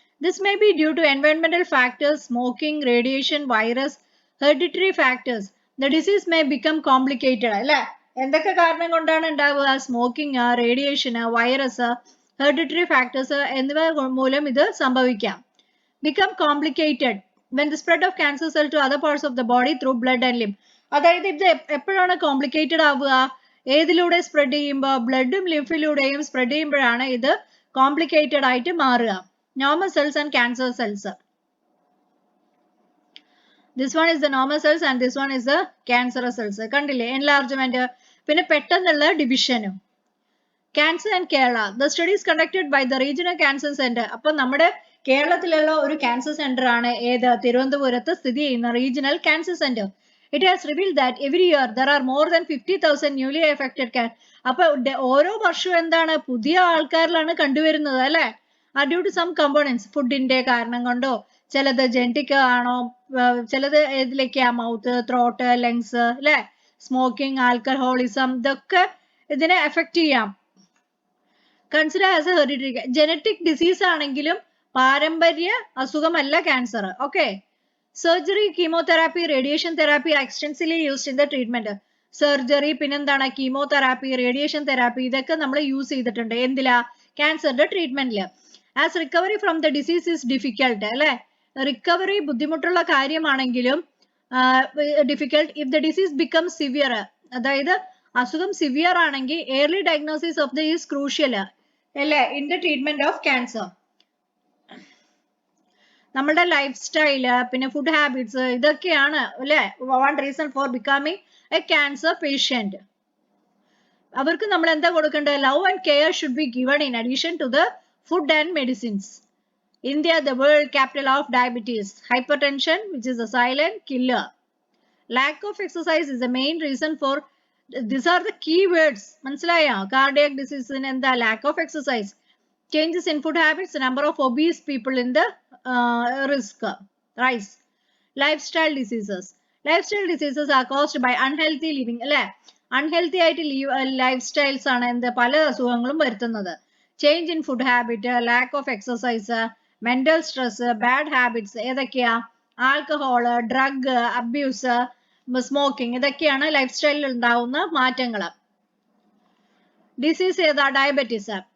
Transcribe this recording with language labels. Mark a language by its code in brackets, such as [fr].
[en] This may be due to എൻവയോൺമെന്റൽ factors, smoking, radiation, virus, hereditary factors. The disease may become complicated [ml] അല്ലെ. എന്തൊക്കെ കാരണം കൊണ്ടാണ് ഉണ്ടാവുക? Smoking, radiation, virus, hereditary factors എന്നിവ മൂലം ഇത് സംഭവിക്കാം. Become complicated [en] when the spread of cancer cell to other parts of the body through blood and lymph. [ml] അതായത് ഇത് എപ്പോഴാണ് കോംപ്ലിക്കേറ്റഡ് ആവുക? ഏതിലൂടെ സ്പ്രെഡ് ചെയ്യുമ്പോൾ? ബ്ലഡും ലിംഫിലൂടെയും സ്പ്രെഡ് ചെയ്യുമ്പോഴാണ് ഇത് കോംപ്ലിക്കേറ്റഡ് ആയിട്ട് മാറുക. [en] Normal cells and cancer cells. This one is the normal cells and this one is the cancerous cells. [ml] കണ്ടില്ലേ എൻലാർജ്മെന്റ്, പിന്നെ പെട്ടെന്നുള്ള ഡിവിഷനും. [en] Cancer and Kerala. The studies conducted by the regional cancer centre. [ml] അപ്പൊ നമ്മുടെ കേരളത്തിലുള്ള ഒരു ക്യാൻസർ സെന്റർ ആണ് ഏത്? തിരുവനന്തപുരത്ത് സ്ഥിതി ചെയ്യുന്ന regional cancer centre. [en] It has revealed that every year there are more than 50,000 newly affected [ml] അപ്പൊ ഓരോ വർഷവും എന്താണ്, പുതിയ ആൾക്കാരിലാണ് കണ്ടുവരുന്നത് അല്ലെ. [en] due to some components, [ml] ഫുഡിന്റെ കാരണം കൊണ്ടോ, ചിലത് ജെനറ്റിക് ആണോ, ചിലത് ഏതിലേക്കാ, മൗത്ത്, ത്രോട്ട്, ലങ്സ് അല്ലെ, സ്മോക്കിംഗ്, ആൽക്കഹോളിസം, ഇതൊക്കെ ഇതിനെ എഫക്ട് ചെയ്യാം. [en] Consider as a hereditary. [ml] Genetic disease ആണെങ്കിലും പാരമ്പര്യ അസുഖമല്ല cancer. [en] Okay. Surgery, chemotherapy, radiation therapy are extensively used in the treatment. [ml] Surgery, പിന്നെന്താണ്, കീമോതെറാപ്പി, റേഡിയേഷൻ തെറാപ്പി, ഇതൊക്കെ നമ്മൾ യൂസ് ചെയ്തിട്ടുണ്ട് എന്തിലാ? ക്യാൻസറിന്റെ ട്രീറ്റ്മെന്റില്. [en] as recovery from the disease is difficult [ml] അല്ലെ. Recovery ബുദ്ധിമുട്ടുള്ള കാര്യമാണെങ്കിലും [en] Difficult if the disease become severe. [ml] അതായത് അസുഖം സിവിയർ ആണെങ്കിൽ [en] early diagnosis of the is crucial അല്ലെ in the treatment of cancer. [ml] നമ്മുടെ ലൈഫ് സ്റ്റൈല്, പിന്നെ ഫുഡ് ഹാബിറ്റ്സ്, ഇതൊക്കെയാണ് അല്ലെ [en] One reason for becoming a cancer patient. [ml] അവർക്ക് നമ്മൾ എന്താ കൊടുക്കേണ്ടത്? [en] Love and care should be given in addition to the food and medicines. India the world capital of diabetes. Hypertension which is a silent killer. Lack of exercise is a main reason for. This are the key words. [ml] മനസ്സിലായോ? Cardiac ഡിസീസിന് എന്താ? [en] Lack of exercise. Changes in food habits, number of obese people in the risk rise. Lifestyle diseases. Lifestyle diseases are caused by unhealthy living അല്ലെ. [ml] Unhealthy ആയിട്ട് life styles ആണ് എന്ത് പല അസുഖങ്ങളും വരുത്തുന്നത്. [en] Change in food habit, lack of exercise, mental stress, bad habits. [ml] ഏതൊക്കെയാ? Alcohol, drug abuse, smoking, ഇതൊക്കെയാണ് life സ്റ്റൈലിൽ ഉണ്ടാവുന്ന മാറ്റങ്ങൾ. ഡിസീസ് ഏതാ? ഡയബറ്റീസ്.